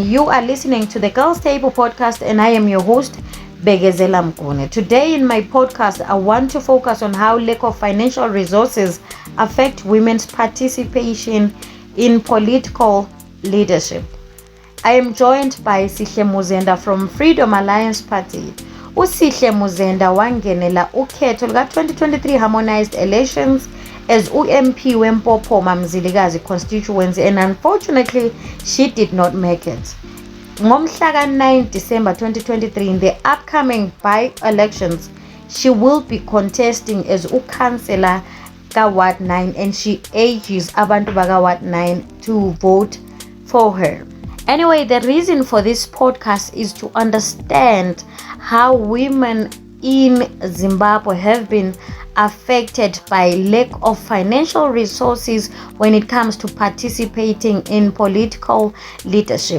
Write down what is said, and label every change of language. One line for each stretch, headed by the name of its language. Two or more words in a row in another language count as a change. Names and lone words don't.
English: You are listening to the Girls Table podcast, and I am your host, Bekezela Mguni. Today in my podcast, I want to focus on how lack of financial resources affect women's participation in political leadership. I am joined by Sihle Muzenda from Freedom Alliance Party.
North Ndebele: Sihle Muzenda wangenela ukhetho luka-2023
English: harmonized elections as
North Ndebele: UMP wempopo Mamzilikazi constituency,
English: and unfortunately she did not make it. Ngomhla 9 December 2023, in the upcoming by-elections, she will be contesting as councillor ka Ward 9, and she urges
North Ndebele: abantu baka
English: Ward 9 to vote for her. Anyway, the reason for this podcast is to understand how women in Zimbabwe have been affected by lack of financial resources when it comes to participating in political leadership.